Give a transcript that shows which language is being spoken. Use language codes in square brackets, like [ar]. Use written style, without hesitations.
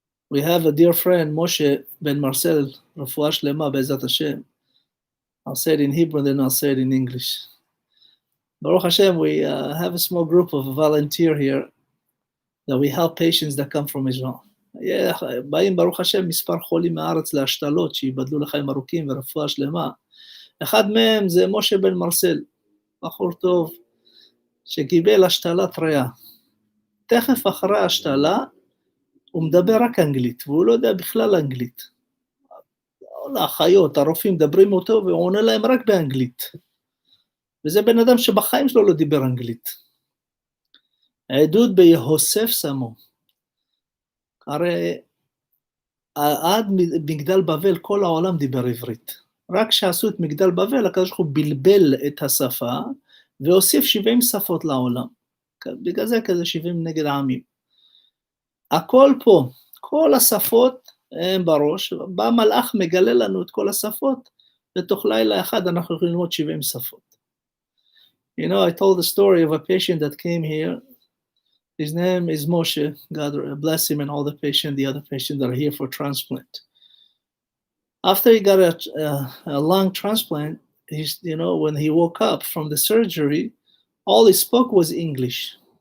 [en] We have a dear friend, Moshe ben Marcel, Refuah Shlema Be'ezat Hashem. I'll say it in Hebrew, then I'll say it in English. Baruch Hashem, we have a small group of volunteers here that we help patients that come from Israel. [he] באים ברוך השם מספר חולים מהארץ להשתלות, שיבדלו לחיים ארוכים ורפואה שלמה. אחד מהם זה משה בן מרסל, בחור טוב, שקיבל השתלת ריאה. תכף אחרי ההשתלה, הוא מדבר רק אנגלית, והוא לא יודע בכלל אנגלית. האחיות, הרופאים מדברים אותו, והוא עונה להם רק באנגלית. וזה בן אדם שבחיים שלו לא דיבר אנגלית. העדות ביהוסף שמו. הרי עד מגדל בבל כל העולם דיבר עברית. רק כשעשו את מגדל בבל, הקדוש ברוך הוא בלבל את השפה, והוסיף 70 שפות לעולם. בגלל זה כזה 70 נגד העמים. הכל פה, כל השפות הם בראש, בא מלאך מגלה לנו את כל השפות, בתוך לילה אחד אנחנו יכולים ללמוד 70 שפות. [en] You know, I told the story of a patient that came here. His name is Moshe. God bless him and all the other patients that are here for transplant. After he got a lung transplant, when he woke up from the surgery, all he spoke was English.